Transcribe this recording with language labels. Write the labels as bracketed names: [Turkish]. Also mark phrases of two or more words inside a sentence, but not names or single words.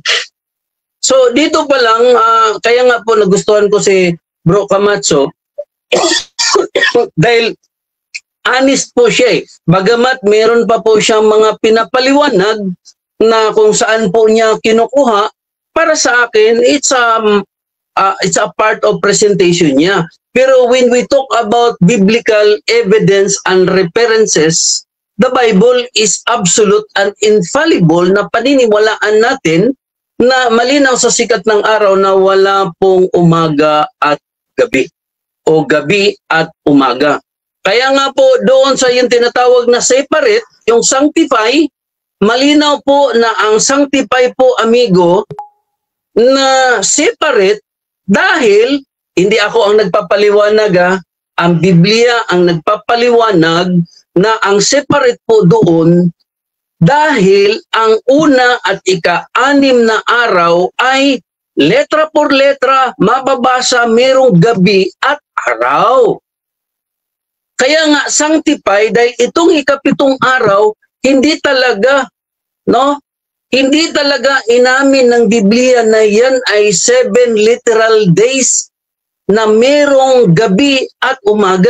[Filipino] So dito pa lang, kaya nga po nagustuhan ko si Bro Camacho dahil honest po siya eh. Bagamat meron pa po siyang mga pinapaliwanag na kung saan po niya kinukuha, para sa akin, [English] it's a part of presentation niya. [Filipino] Pero [English] when we talk about biblical evidence and references, the Bible is absolute and infallible [Filipino] na paniniwalaan natin na malinaw sa sikat ng araw na wala pong umaga at gabi o gabi at umaga. Kaya nga po doon sa yung tinatawag na separate, yung sanctify, malinaw po na ang sanctify po amigo na separate dahil hindi ako ang nagpapaliwanag, ang Biblia ang nagpapaliwanag na ang separate po doon dahil ang una at ika-6 na araw ay [Spanish] letra por letra [Filipino] mababasa merong gabi at araw. Kaya nga sanctify dahil itong ika-7 araw hindi talaga hindi talaga inamin ng Biblia na yan ay 7 [English] literal days [Filipino] na merong gabi at umaga.